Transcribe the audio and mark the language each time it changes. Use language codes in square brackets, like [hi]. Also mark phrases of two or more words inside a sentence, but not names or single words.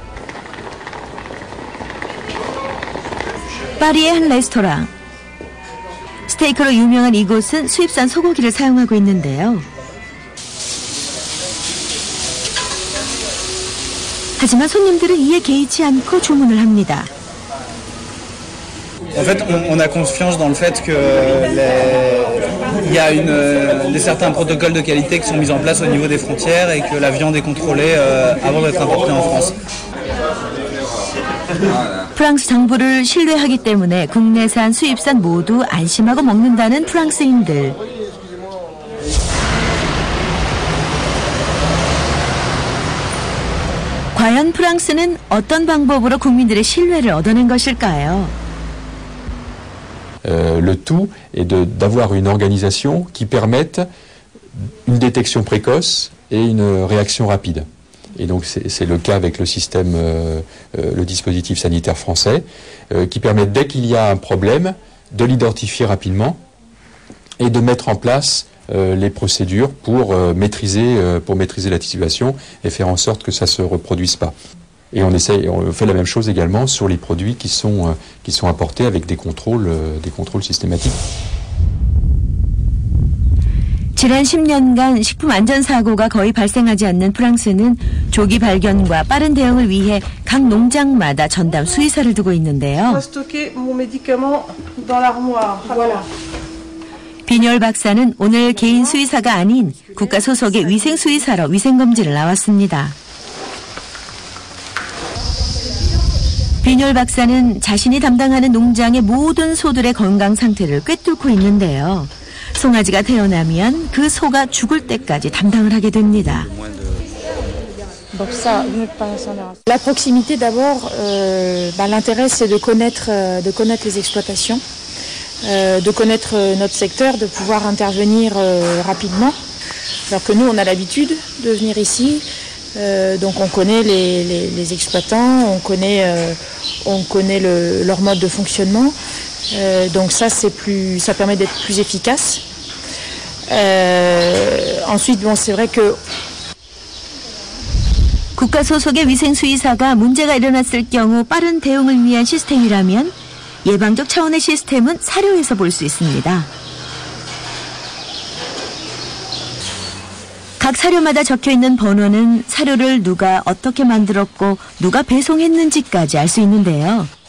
[ko] 파리의 한 레스토랑. 스테이크로 유명한 이곳은 수입산 소고기를 사용하고 있는데요. 하지만 손님들은 이에 개의치 않고 주문을 합니다. [fr] En fait, on a confiance dans le fait que il y a certains protocoles de qualité qui sont mis en place au niveau des frontières et que la viande est contrôlée avant d'être importée en France. [ko] 프랑스 정부를 신뢰하기 때문에 국내산, 수입산 모두 안심하고 먹는다는 프랑스인들. 과연 프랑스는 어떤 방법으로 국민들의 신뢰를 얻어낸 것일까요? [fr] Le tout est d'avoir une organisation qui permette une détection précoce et une réaction rapide. Et donc c'est le cas avec le système, le dispositif sanitaire français, qui permet dès qu'il y a un problème de l'identifier rapidement et de mettre en place les procédures pour maîtriser la situation et faire en sorte que ça se reproduise pas. Et on fait la même chose également sur les produits qui sont apportés avec des contrôles systématiques. [ko] 지난 10년간 식품 안전 사고가 거의 발생하지 않는 프랑스는 조기 발견과 빠른 대응을 위해 각 농장마다 전담 수의사를 두고 있는데요. 빈열 박사는 오늘 개인 수의사가 아닌 국가 소속의 위생 수의사로 위생 검진을 나왔습니다. 빈열 박사는 자신이 담당하는 농장의 모든 소들의 건강 상태를 꿰뚫고 있는데요. 송아지가 태어나면 그 소가 죽을 때까지 담당을 하게 됩니다. [fr] La proximité d'abord, l'intérêt c'est de connaître les exploitations, de connaître notre secteur, de pouvoir intervenir rapidement. Alors que nous on a l'habitude de venir ici, donc on connaît les exploitants, on connaît leur mode de fonctionnement. Donc ça permet d'être plus efficace. Ensuite, bon, c'est vrai que [ko] 국가 소속의 위생 수의사가 문제가 일어났을 경우 빠른 대응을 위한 시스템이라면 예방적 차원의 시스템은 사료에서 볼 수 있습니다. 각 사료마다 적혀있는 번호는 사료를 누가 어떻게 만들었고 누가 배송했는지까지 알 수 있는데요.